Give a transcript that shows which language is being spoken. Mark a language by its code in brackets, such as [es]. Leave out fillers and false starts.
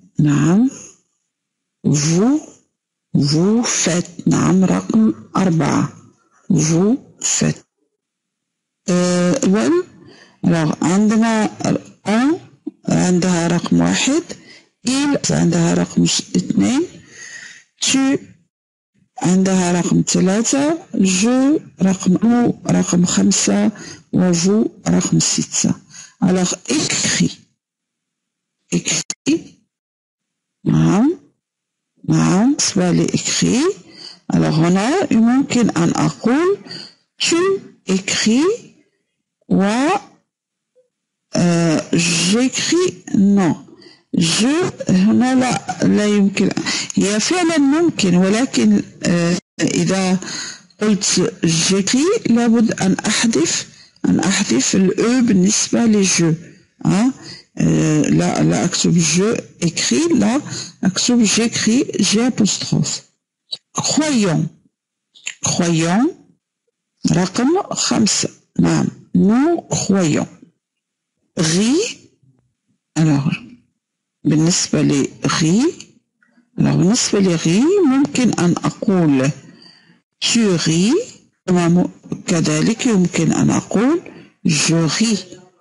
[ar] نعم [fr] vous faites. [ar] نعم رقم 4. [fr] vous faites. [ar] alors عندنا on عندها رقم 1. il عندها رقم 2. tu عندها رقم 3. je رقم 5 و vous رقم 6. [fr] alors écrit. [ar] نعم بالنسبة لإكري alors هنا يمكن أن أقول [fr] tu écris [ar] و [fr] j'écris. non je [ar] هنا لا يمكن. هي فعلا ممكن ولكن إذا قلت j'écris لابد أن أحذف الأو بالنسبة لجو. لا أكتب [fr] je écris. [ar] لا أكتب [fr] j'écris [ar] G apostrophe. [fr] croyons [ar] رقم 5. نعم [fr] nous croyons. [ar] غي. alors بالنسبة لغي، بالنسبة لغي ممكن أن أقول [fr] tu ris، [ar] كذلك يمكن أن أقول [fr] je ris.